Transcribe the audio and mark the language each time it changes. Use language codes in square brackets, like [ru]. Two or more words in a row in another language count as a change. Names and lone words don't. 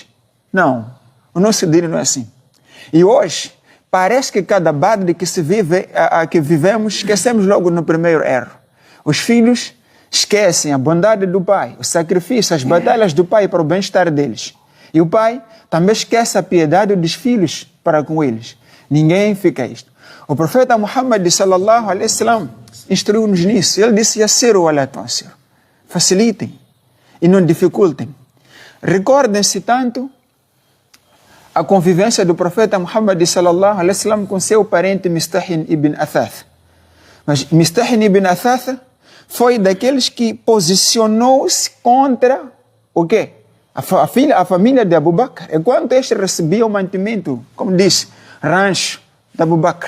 [pt] Não, o nosso dia não é assim. E hoje, parece que cada Badre que vivemos, esquecemos logo no primeiro erro. Os filhos esquecem a bondade do pai, o sacrifício, as batalhas do pai para o bem-estar deles. E o pai também esquece a piedade dos filhos para com eles. Ninguém fica isto. O profeta Muhammad [ar] صلى الله عليه وسلم [pt] instruiu-nos nisso. Ele disse: [ar] "يسروا ولا تعسروا." [pt] Facilitem e não dificultem. Recordem-se tanto a convivência do profeta Muhammad [ar] صلى الله عليه وسلم [pt] com seu parente Mistahin ibn Athath. Mas Mistahin ibn Athath foi daqueles que posicionou-se contra o quê? A família de Abu Bakr. Enquanto este recebia o mantimento, como disse, rancho de Abu Bakr.